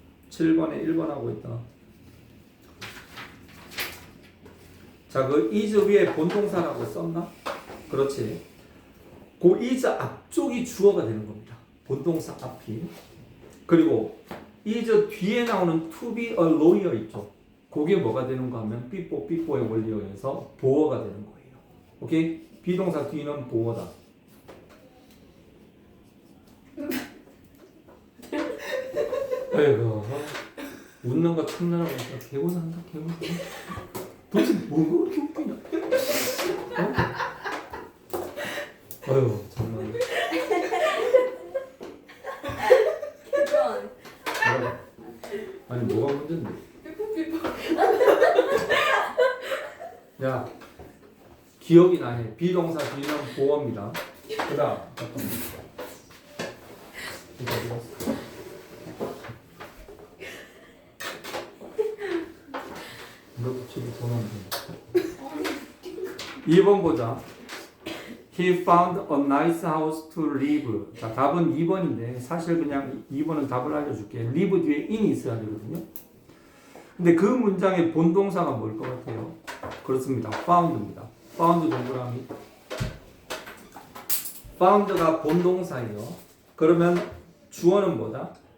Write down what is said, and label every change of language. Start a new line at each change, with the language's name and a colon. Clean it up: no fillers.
Korean: 7번에 1번 하고 있다. 자, 그 is 위에 본동사라고 썼나? 그렇지. 그 is 앞쪽이 주어가 되는 겁니다. 본동사 앞이. 그리고 is 뒤에 나오는
English: to be a lawyer
Korean: 있죠. 그게 뭐가 되는가 하면 삐뽀의 원리에 의해서 보어가 되는 거예요. 오케이? 비동사 뒤는 보어다. 아이고, 웃는 거 참느라고 개고생한다, 개고생. 도대체 뭐가 그렇게 웃기냐? 어? 아유, 정말. 아니, 뭐가 문제인데? 야, 기억이 나네. 비동사 뒤는 보어입니다. 그 다음, 잠깐만. 이거 어디 갔어? 이것도 집에 전화하면 2번 보자.
English: He found a nice house to live.
Korean: 자, 답은 2번인데 사실 그냥 2번은 답을 알려줄게. live 뒤에 in이 있어야 되거든요. 근데 그 문장의 본동사가 뭘 것 같아요? 그렇습니다. found입니다. found 동그라미. found가 본동사예요. 그러면 주어는 뭐다?